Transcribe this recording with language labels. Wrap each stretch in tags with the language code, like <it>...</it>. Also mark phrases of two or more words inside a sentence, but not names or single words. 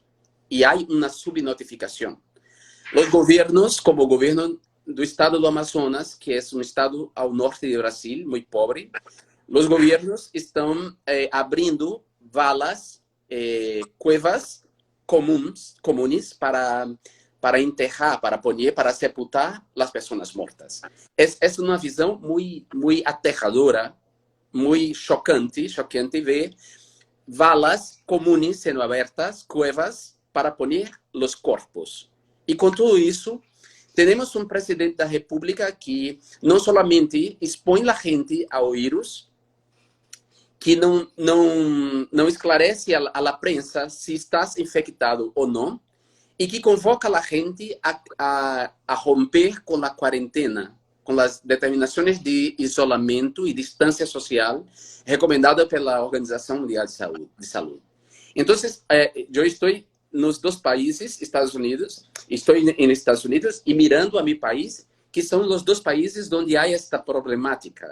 <es>Y hay una subnotificación. Los gobiernos, como el gobierno del estado do Amazonas, que es un estado al norte de Brasil, muy pobre, los gobiernos están abriendo valas, cuevas comunes para enterrar, para poner, para sepultar las personas muertas. Es una visión muy aterradora, muy chocante ver valas comunes</es> <pt>sendo abertas,</pt> <es>cuevas, para poner los cuerpos. Y con todo eso, tenemos un presidente de la República que no solamente expone a la gente a virus,</es> <pt>que não esclarece</pt> <es>a la prensa</es> <pt>se estás infectado ou não, e que convoca a gente a romper com a quarentena, com as determinações de isolamento e distância social recomendadas pela Organização Mundial de Saúde. Então, eu estou nos dois países, Estados Unidos, estou em Estados Unidos e mirando a meu país, que são os dois países onde há esta problemática.</pt>